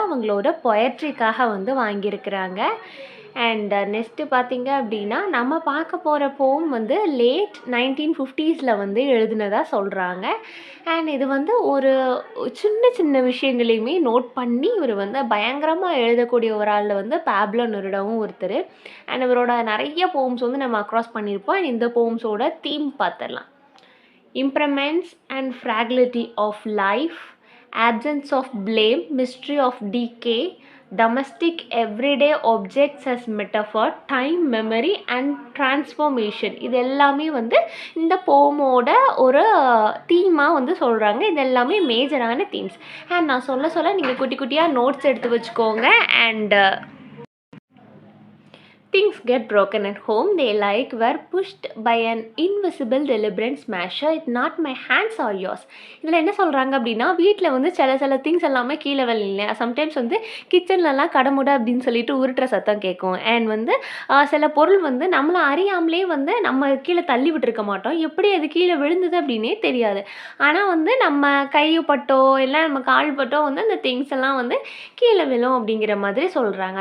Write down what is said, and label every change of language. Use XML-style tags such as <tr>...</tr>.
<ta>அவங்களோட பொயட்ரிக்காக வந்து வாங்கியிருக்கிறாங்க. அண்ட் நெக்ஸ்ட்டு பார்த்தீங்க அப்படின்னா, நம்ம பார்க்க போகிற போம் வந்து லேட் 1950s வந்து எழுதினதாக சொல்கிறாங்க. அண்ட் இது வந்து ஒரு சின்ன சின்ன விஷயங்களையுமே நோட் பண்ணி இவர் வந்து பயங்கரமாக எழுதக்கூடிய ஒரு ஆளில் வந்து பேப்லோ நெரூடாவும் ஒருத்தர். அண்ட் இவரோட நிறைய போம்ஸ் வந்து நம்ம அக்ராஸ் பண்ணியிருப்போம். அண்ட் இந்த போம்ஸோட தீம் பார்த்துடலாம்.</ta> <en>Impermanence and fragility of life, absence of blame, mystery of decay, domestic everyday objects as metaphor, time, memory and transformation.</en> <ta>இது எல்லாமே வந்து இந்த போமோட ஒரு தீமாக வந்து சொல்கிறாங்க. இது எல்லாமே மேஜரான தீம்ஸ். அண்ட் நான் சொல்ல நீங்கள் குட்டி குட்டியாக நோட்ஸ் எடுத்து வச்சுக்கோங்க.</ta> <en>And things get broken at home, they like were pushed by an invisible deliberate smasher, it not my hands or yours.</en> <ta>இதில் என்ன சொல்கிறாங்க அப்படின்னா, வீட்டில் வந்து சில திங்ஸ் எல்லாமே கீழே விழல. சம்டைம்ஸ் வந்து கிச்சன்லலாம் கடமுட அப்படின்னு சொல்லிட்டு உருட்டுற சத்தம் கேட்கும். அண்ட் வந்து சில பொருள் வந்து நம்மளை அறியாமலே வந்து நம்ம கீழே தள்ளி விட்டுருக்க மாட்டோம். எப்படி அது கீழே விழுந்தது அப்படின்னே தெரியாது. ஆனால் வந்து நம்ம கைப்பட்டோ இல்லை நம்ம கால்பட்டோ வந்து அந்த திங்ஸ் எல்லாம் வந்து கீழே விழும் அப்படிங்கிற மாதிரி சொல்கிறாங்க.</ta>